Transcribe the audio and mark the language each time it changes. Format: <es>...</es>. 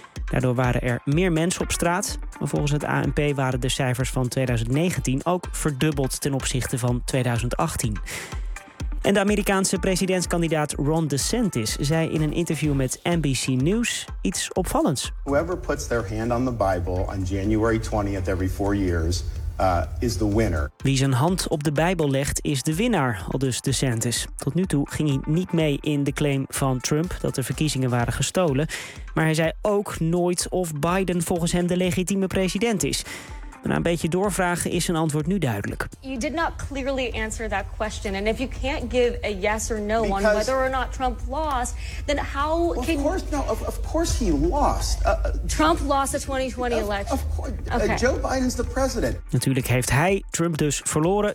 <nl>Daardoor waren er meer mensen op straat. Maar volgens het ANP waren de cijfers van 2019 ook verdubbeld ten opzichte van 2018. En de Amerikaanse presidentskandidaat Ron DeSantis zei in een interview met NBC News iets opvallends.</nl> <en>Whoever puts their hand on the Bible on January 20th every 4 years is the winner.</en> <nl>Wie zijn hand op de Bijbel legt is de winnaar, aldus DeSantis. Tot nu toe ging hij niet mee in de claim van Trump dat de verkiezingen waren gestolen. Maar hij zei ook nooit of Biden volgens hem de legitieme president is. Na een beetje doorvragen is zijn antwoord nu duidelijk.</nl> <en>You did not clearly answer that question. And if you can't give a yes or no on whether or not Trump lost, then how can you? Of course he lost. Trump lost the 2020 election. Of course. Joe Biden's the president.</en> <nl>Natuurlijk heeft hij Trump dus verloren.</nl>